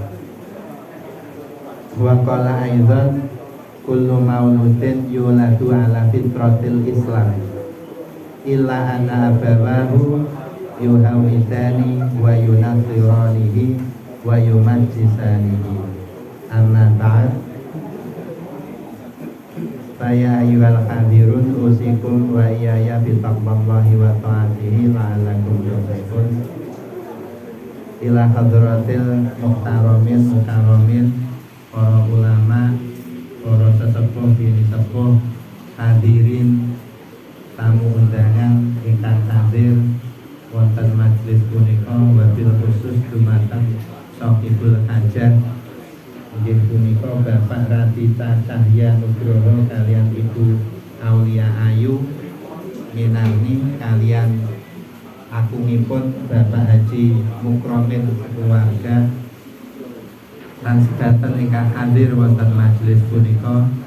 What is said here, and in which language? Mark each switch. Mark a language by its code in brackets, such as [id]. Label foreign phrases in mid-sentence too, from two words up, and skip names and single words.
[ar] وقال أيضا كل مولود يولد على فطرة الإسلام إلا أن أبواه يهودانه وينصرانه ويمجسانه. أما بعد. Saya أيها الحاضرون أوصيكم وإياي بتقوى الله وطاعته لعلكم تفلحون. إلى حضرة المحترمين مكرمين, [jv] para ulama, para sesepuh bini sepuh, hadirin tamu undangan ingkang hadir wonten majelis punika, [ar] وبالخصوص [jv] dumateng [ar] صاحب الحاجة [jv] inggih punika Bapak Radita Cahya Nugroho kalian Ibu Aulia Ayu Minarni kalian akungipun Bapak Haji Mukromin keluarga lan sedaten ingkang hadir wonten majelis punika.